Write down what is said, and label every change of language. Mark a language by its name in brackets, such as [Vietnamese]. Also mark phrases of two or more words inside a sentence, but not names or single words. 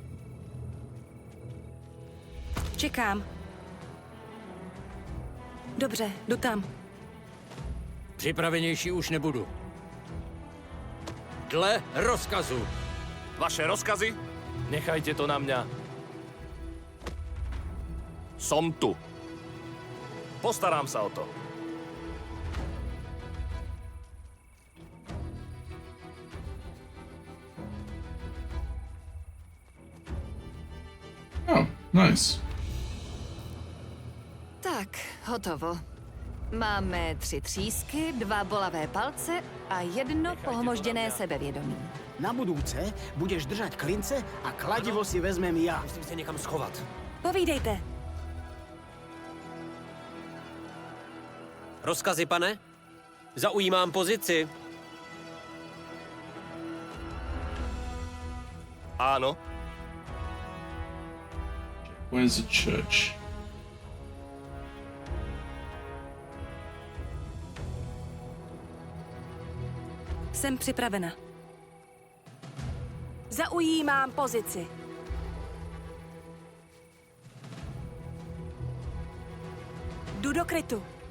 [Czech] Čekám. Dobře, jdu tam. Připravenější už nebudu. Dle rozkazu. [Slovak] Vaše rozkazy? Nechajte to na mňa. Som tu. Postarám sa o to. [English] Oh, nice. [Czech] Tak, hotovo. Máme 3 třísky, 2 bolavé palce a 1 pohmožděné sebevědomí. [Slovak] Na budúce budeš držať klince a kladivo si vezmem ja. [Czech] Musím se někam schovat. Povídejte. Rozkazy, pane? Zaujímám pozici. [Slovak] Áno. [English] Where's the church? [Czech] Jsem připravena. Zaujímám pozici. Jdu do krytu.